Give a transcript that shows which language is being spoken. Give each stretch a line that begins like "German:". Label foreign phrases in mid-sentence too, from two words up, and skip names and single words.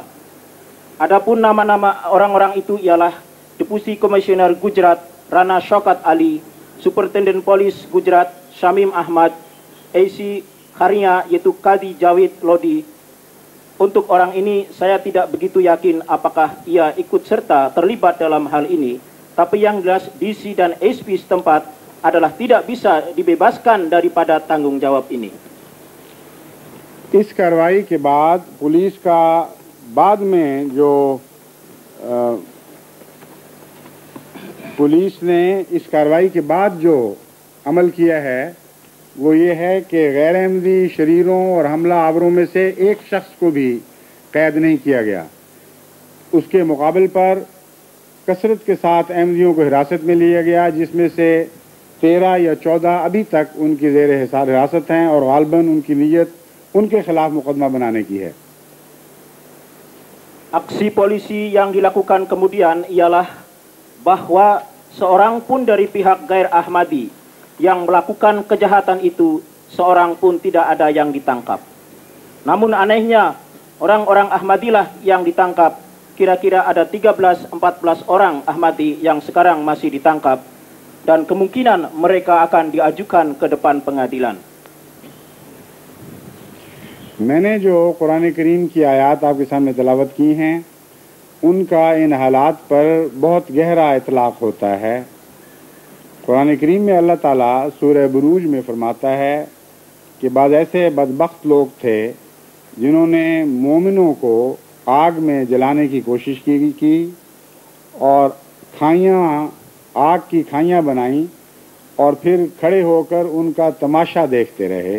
Indonesian: Adapun nama-nama orang-orang itu ialah Deputi Komisioner Gujarat Rana Shaukat Ali, Superintendent Polis Gujarat Shamim Ahmad, AC Kharinya yaitu Kadi Jawid Lodi. Untuk orang ini saya tidak begitu yakin apakah ia ikut serta terlibat dalam hal ini, tapi yang jelas DC dan SP setempat adalah tidak bisa dibebaskan daripada tanggung jawab ini.
Urdu: اس کارروائی کے بعد پولیس کا بعد میں جو پولیس نے اس کارروائی کے بعد جو عمل کیا ہے، وہ یہ ہے کہ غیر احمدی شریروں اور حملہ آوروں میں سے ایک شخص کو بھی قید نہیں کیا گیا. اس کے مقابلے پر کثرت کے ساتھ احمدیوں کو حراست میں لیا گیا، جس میں سے 13 یا 14 ابھی تک ان کی زیر حراست ہیں اور غالباً ان کی نیت ان کے خلاف مقدمہ بنانے کی ہے.
Indonesian: Aksi polisi yang dilakukan kemudian ialah bahwa seorang pun dari pihak Gair Ahmadi yang melakukan kejahatan itu, seorang pun tidak ada yang ditangkap. Namun anehnya, orang-orang Ahmadilah yang ditangkap. Kira-kira ada 13-14 orang Ahmadi yang sekarang masih ditangkap, dan kemungkinan mereka akan diajukan ke depan pengadilan.
Urdu: میں نے جو قرآن کریم کی آیت آپ کے سامنے تلاوت کی ہیں، ان کا ان حالات پر بہت گہرا اطلاق ہوتا ہے. قرآن کریم میں اللہ تعالیٰ سورہ بروج میں فرماتا ہے کہ بعض ایسے بدبخت لوگ تھے جنہوں نے مومنوں کو آگ میں جلانے کی کوشش کی اور آگ کی کھائیاں بنائیں اور پھر کھڑے ہو کر ان کا تماشا دیکھتے رہے۔